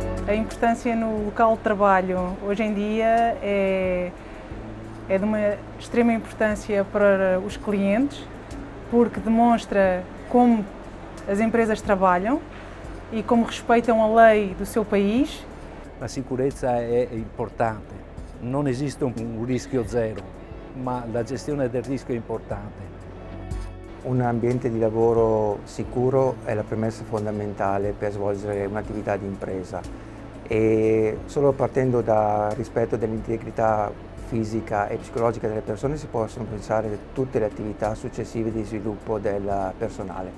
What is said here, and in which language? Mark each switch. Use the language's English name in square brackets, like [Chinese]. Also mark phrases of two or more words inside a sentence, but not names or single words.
[Portuguese] A importância no local de trabalho hoje em dia é de uma extrema importância para os clientes, porque demonstra como as empresas trabalham e como respeitam a lei do seu país. [Italian] La sicurezza è importante, non esiste un rischio zero, ma la gestione del rischio è importante. Un ambiente di lavoro sicuro è la premessa fondamentale per svolgere un'attività di impresa e solo partendo dal rispetto dell'integrità fisica e psicologica delle persone si possono pensare a tutte le attività successive di sviluppo del personale.